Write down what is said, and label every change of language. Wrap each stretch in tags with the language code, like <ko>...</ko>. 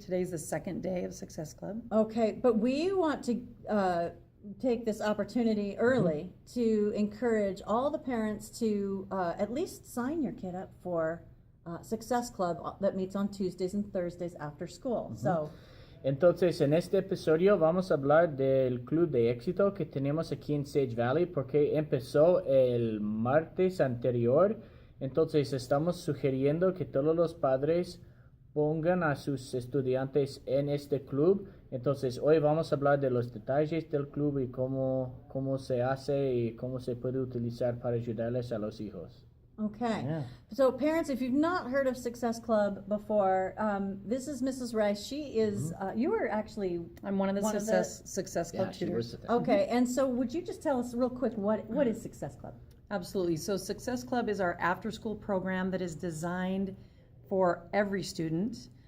<en>Today's the second day of Success Club. Okay, but we want to take this opportunity early to encourage all the parents to at least sign your kid up for Success Club that meets on Tuesdays and Thursdays after school. So,</en> <es>Entonces, en este episodio vamos a hablar del Club de Éxito que tenemos aquí en Sage Valley porque empezó el martes anterior. Entonces, estamos sugiriendo que todos los padres pongan a sus estudiantes en este club. Entonces, hoy vamos a hablar de los detalles del club y cómo se hace y cómo se puede utilizar para ayudarles a los hijos.</es> <en>okay. Yeah. So parents, if you've not heard of Success Club before, this is Mrs. Rice. She is, you were actually, I'm one of the Success Club she tutors. was okay, and so would you just tell us real quick, what is Success Club? Absolutely. So Success Club is our after-school program that is designed for every student.</en>